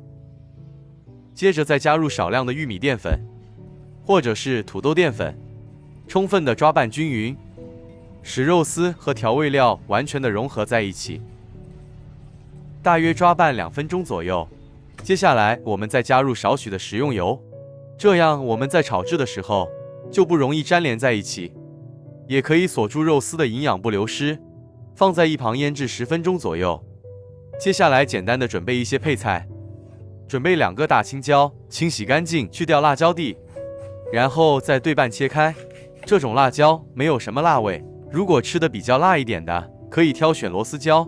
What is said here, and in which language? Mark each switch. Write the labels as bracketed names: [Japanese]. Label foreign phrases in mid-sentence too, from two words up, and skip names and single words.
[Chinese] 接着再加入少量的玉米澱粉，或者是土豆澱粉，充分的抓拌均勻，使肉絲和調味料完全的融合在一起。大約抓拌2分鐘左右。接下來我們再加入少許的食用油，這樣我們在炒制的時候就不容易粘連在一起，也可以鎖住肉絲的營養不流失。放在一旁醃製10分鐘左右。接下來簡單的準備一些配菜。準備2個大青椒，清洗乾淨，去掉辣椒蒂，然後再對半切開。這種辣椒沒有什麼辣味，如果吃的比較辣一點的，可以挑選螺絲椒。